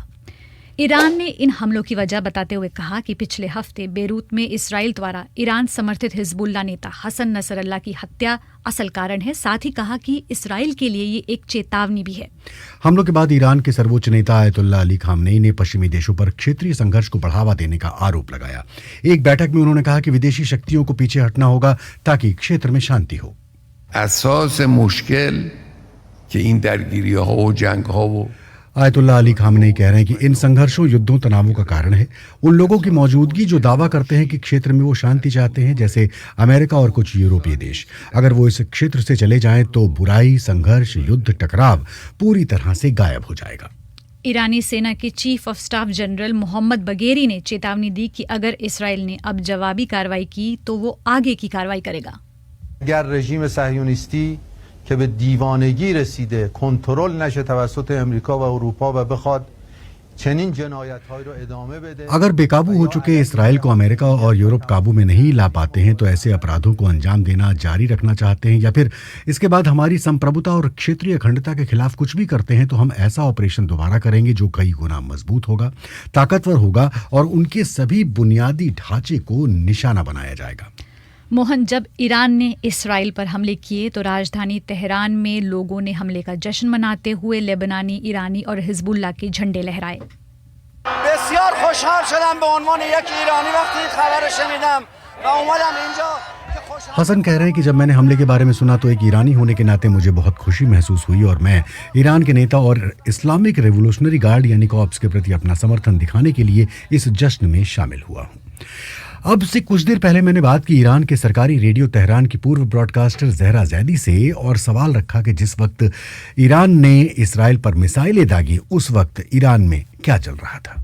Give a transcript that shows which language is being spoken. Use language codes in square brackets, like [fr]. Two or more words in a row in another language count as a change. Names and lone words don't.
[hi] ईरान ने इन हमलों की वजह बताते हुए कहा कि पिछले हफ्ते बेरूत में इसराइल द्वारा ईरान समर्थित हिजबुल्लाह नेता हसन नसरल्लाह की हत्या असल कारण है। साथ ही कहा कि इसराइल के लिए ये एक चेतावनी भी है। हमलों के बाद ईरान के सर्वोच्च नेता आयतुल्लाह अली खामनेई ने पश्चिमी देशों पर क्षेत्रीय संघर्ष को बढ़ावा देने का आरोप लगाया। एक बैठक में उन्होंने कहा कि विदेशी शक्तियों को पीछे हटना होगा ताकि क्षेत्र में शांति हो। [fa] اساس مشکل که این درگیری‌ها و جنگ‌ها و [hi] आयतुल्लाह अली खामनेई कह रहे हैं कि इन संघर्षों, युद्धों, तनावों का कारण है उन लोगों की मौजूदगी जो दावा करते हैं कि क्षेत्र में वो शांति चाहते हैं, जैसे अमेरिका और कुछ यूरोपीय देश। अगर वो इस क्षेत्र से चले जाएं तो बुराई, संघर्ष, युद्ध, टकराव पूरी तरह से गायब हो जाएगा। ईरानी सेना के [en] chief of staff [hi] जनरल मोहम्मद बगेरी ने चेतावनी दी कि अगर इसराइल ने अब जवाबी कार्रवाई की तो वो आगे की कार्रवाई करेगा। [fa] اگر رژیم صهیونیستی که به دیوانگی رسیده کنترل نشه توسط امریکا و اروپا و بخواد چنین جنایت‌هایی رو ادامه بده، [hi] अगर बेकाबू हो चुके इसराइल को अमेरिका और यूरोप काबू में नहीं ला पाते हैं तो ऐसे अपराधों को अंजाम देना जारी रखना चाहते हैं या फिर इसके बाद हमारी संप्रभुता और क्षेत्रीय अखंडता के खिलाफ कुछ भी करते हैं, तो हम ऐसा ऑपरेशन दोबारा करेंगे जो कई गुना मजबूत होगा, ताकतवर होगा और उनके सभी बुनियादी ढांचे को निशाना बनाया जाएगा। मोहन, जब ईरान ने इसराइल पर हमले किए तो राजधानी तेहरान में लोगों ने हमले का जश्न मनाते हुए लेबनानी, ईरानी और हिजबुल्लाह के झंडे लहराए। [fa] بسیار خوشحال شدم به عنوان یک ایرانی وقتی این خبر رو شنیدم و اومدم اینجا. [hi] हसन कह रहे हैं कि जब मैंने हमले के बारे में सुना तो एक ईरानी होने के नाते मुझे बहुत खुशी महसूस हुई और मैं ईरान के नेता और इस्लामिक रेवोल्यूशनरी गार्ड यानी कॉप्स के प्रति अपना समर्थन दिखाने के लिए इस जश्न में शामिल हुआ हूँ। अब से कुछ देर पहले मैंने बात की ईरान के सरकारी रेडियो तेहरान की पूर्व ब्रॉडकास्टर जहरा जैदी से और सवाल रखा कि जिस वक्त ईरान ने इसराइल पर मिसाइलें दागी उस वक्त ईरान में क्या चल रहा था।